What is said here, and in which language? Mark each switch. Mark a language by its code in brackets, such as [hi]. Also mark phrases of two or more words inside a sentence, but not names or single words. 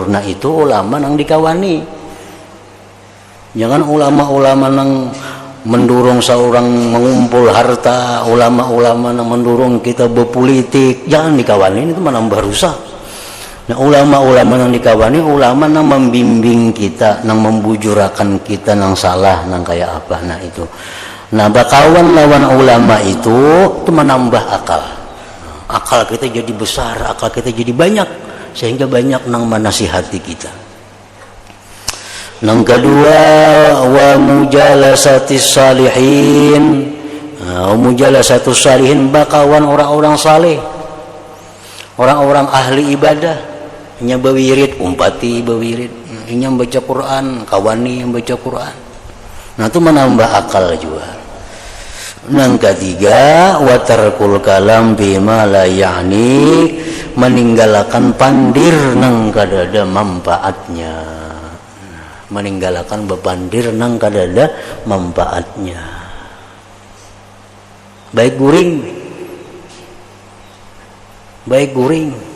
[bjn] Nah itu ulama nang dikawani. Jangan ulama-ulama nang mendorong seorang mengumpul harta, ulama-ulama nang mendorong kita berpolitik. Jangan dikawani, itu menambah rusak. Nah ulama-ulama yang dikawani, ulama yang membimbing kita, yang membujurakan kita yang salah, yang kayak apa. Nah itu. Nah bakawan lawan ulama itu menambah akal. [id] Akal kita jadi besar, akal kita jadi banyak, sehingga banyak yang menasihati kita. Yang kedua, [ar] wa mujalasatis salihin. Mujalasatus salihin, [bjn] bakawan orang-orang saleh, orang-orang ahli ibadah. Nya bawirid, umpati bawirid, nya baca Quran, kawani yang baca Quran. [id] Nah itu menambah akal juga. Yang ketiga, [ar] wa tarkul kalam bima la ya'ni, [bjn] meninggalkan pandir nang kadada manfaatnya. Meninggalkan bepandir nang kadada manfaatnya. Baik guring.